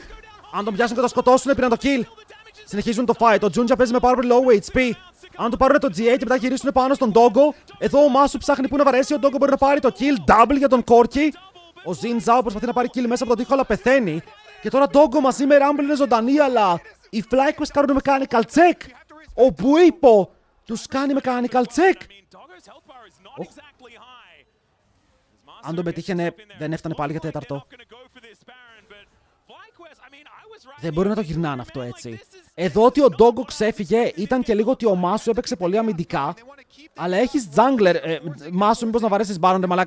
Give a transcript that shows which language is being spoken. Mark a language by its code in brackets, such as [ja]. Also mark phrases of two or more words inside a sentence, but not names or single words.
[el] Αν τον πιάσουν και τον σκοτώσουν, πήραν το kill. Συνεχίζουν το fight. Ο Junja παίζει με πάρα πολύ [en] low HP. [el] Αν του πάρουν το GA και μετά γυρίσουν πάνω στον Doggo. Εδώ ο Μάσου ψάχνει που να βαρέσει. Ο Doggo μπορεί να πάρει το kill. Double για τον Corki. Ο Xin Zhao προσπαθεί να πάρει kill μέσα από τον τοίχο, αλλά πεθαίνει. Και τώρα Doggo μαζί με Rumble είναι ζωντανή, αλλά οι FlyQuest κάνουν [en] mechanical check. [el] Ο Buipo τους κάνει [en] mechanical check. [el] Αν τον πετύχαινε, δεν έφτανε πάλι για τέταρτο. Δεν μπορεί να το γυρνάνε αυτό έτσι. Εδώ ότι ο Doggo ξέφυγε ήταν και λίγο ότι ο Μάσου έπαιξε πολύ αμυντικά. Αλλά έχεις jungler. Μάσου, μήπως να βαρέσεις Baron, ρε μαλάκα.